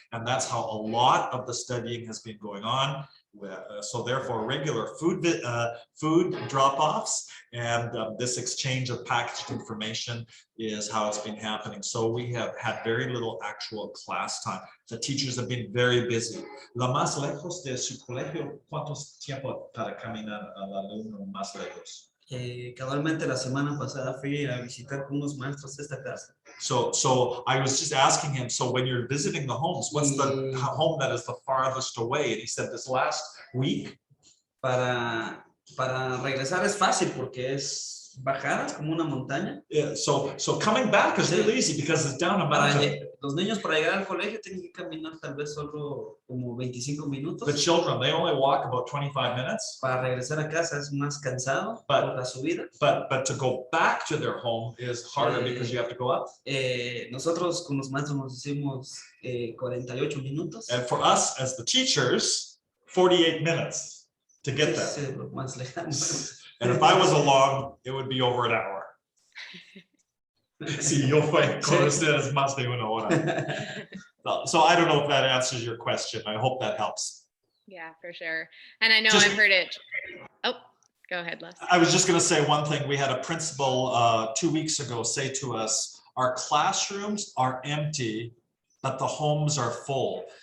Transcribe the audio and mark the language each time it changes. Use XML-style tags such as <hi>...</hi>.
<en>And that's how a lot of the studying has been going on. So therefore, regular food drop-offs and this exchange of packaged information is how it's been happening. So we have had very little actual class time. The teachers have been very busy.</en> <es>La más lejos de su colegio, ¿cuántos tiempo para caminar al alumno más lejos? Casualmente la semana pasada fui a visitar con unos maestros esta casa.</es> <en>So I was just asking him, so when you're visiting the homes, what's the home that is the farthest away? And he said this last week.</en> <es>Para regresar es fácil porque es bajadas como una montaña.</es> <en>Yeah, so coming back is really easy because it's down a mountain.</en> <es>Los niños para llegar al colegio tienen que caminar tal vez solo como 25 minutos.</es> <en>The children, they only walk about 25 minutes.</en> <es>Para regresar a casa es más cansado por la subida.</es> <en>But to go back to their home is harder because you have to go up.</en> <es>Nosotros con los maestros nos hicimos 48 minutos.</es> <en>And for us as the teachers, 48 minutes to get there.</en> <es>Sí, más lejano.</es> <en>And if I was along, it would be over an hour.</en> <es>Sí, yo fui con ustedes más de una hora.</es> <en>So I don't know if that answers your question. I hope that helps. Yeah, for sure. And I know I've heard it. Oh, go ahead, Les. I was just going to say one thing. We had a principal 2 weeks ago say to us, our classrooms are empty, but the homes are full.</en>